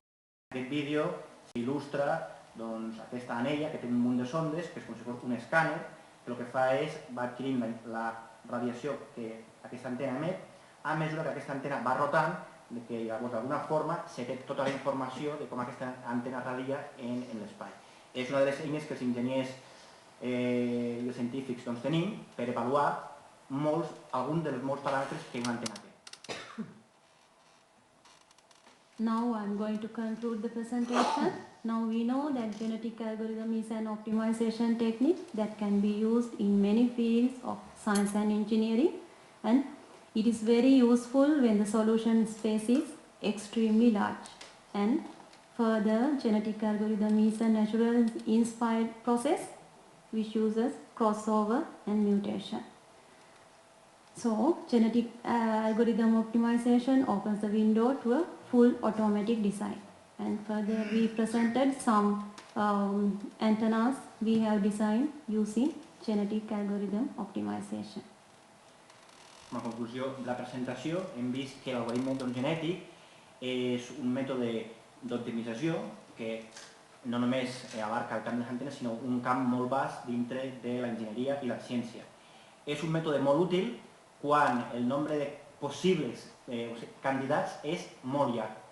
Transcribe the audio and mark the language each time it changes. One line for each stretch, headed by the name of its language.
Catalan: En aquest vídeo s'il·lustra aquesta anella que té un munt de sondes, que és com si fos un escàner, que el que fa és va adquirint la radiació que aquesta antena emet, a mesura que aquesta antena va rotant, que llavors d'alguna forma se té tota la informació de com aquesta antena radia en l'espai. És una de les eines que els enginyers i els científics tenim per avaluar alguns dels molts paràmetres que una antena té.
English: Now I'm going to conclude the presentation. Now we know that genetic algorithm is an optimization technique that can be used in many fields of science and engineering, and it is very useful when the solution space is extremely large. And further, genetic algorithm is a natural inspired process which uses crossover and mutation. So, genetic algorithm optimization opens the window to a full automatic design. And further, we presented some antennas we have designed using genetic algorithm optimization.
Catalan: Com a conclusió de la presentació, hem vist que l'algoritme genètic és un mètode d'optimització que no només abarca el camp de les antenes, sinó un camp molt vast dintre de l'enginyeria i la ciència. És un mètode molt útil quan el nombre de possibles candidats és molt llarg.